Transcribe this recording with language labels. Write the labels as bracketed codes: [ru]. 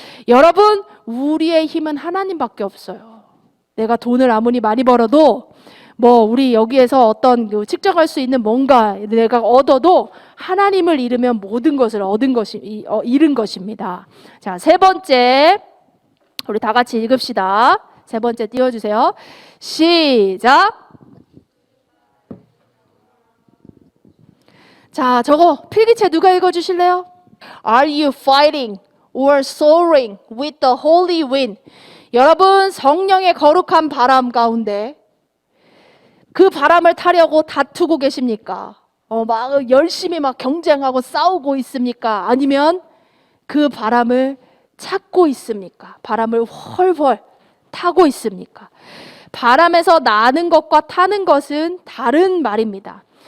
[ko] 여러분, 우리의 힘은 하나님밖에 없어요. 내가 돈을 아무리 많이 벌어도 우리 여기에서 어떤 측정할 수 있는 뭔가 내가 얻어도 하나님을 잃으면 모든 것을 잃은 것입니다. 자, 세 번째, 우리 다 같이 읽읍시다. 세 번째 띄워주세요. 시작. 자, 저거 필기체 누가 읽어주실래요? [en] Are you fighting or soaring with the holy wind? [ko] 여러분, 성령의 거룩한 바람 가운데 그 바람을 타려고 다투고 계십니까? 막 열심히 막 경쟁하고 싸우고 있습니까? 아니면 그 바람을 찾고 있습니까? 바람을 훨훨 타고 있습니까? 바람에서 나는 것과 타는 것은 다른 말입니다.